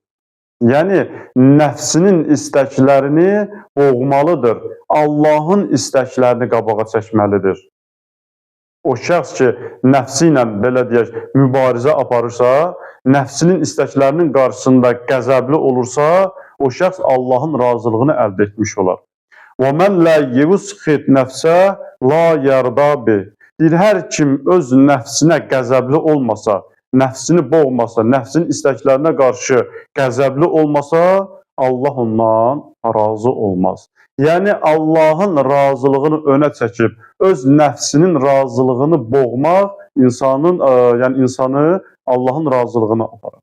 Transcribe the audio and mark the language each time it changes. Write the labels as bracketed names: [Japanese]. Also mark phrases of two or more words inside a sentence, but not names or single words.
[Azerbaijani] Yəni, nəfsinin istəklərini boğmalıdır. Allahın istəklərini qabağa çəkməlidir. O şəxs ki, nəfsi ilə, belə deyək, mübarizə aparırsa, nəfsinin istəklərinin qarşısında qəzəbli olursa, o şəxs Allahın razılığını əldə etmiş olar. [Arabic] وَمَنْ لَا يُسْخِتْ نَفْسَهُ لَا يَرْضَى بِهِ. [Azerbaijani] Deyir, hər kim öz nəfsinə qəzəbli olmasa, nəfsini boğmasa, nəfsinin istəklərinə qarşı qəzəbli olmasa, Allah ondan razı olmaz. Yəni, Allahın razılığını önə çəkib, öz nəfsinin razılığını boğmaq yəni insanı Allahın razılığına aparır.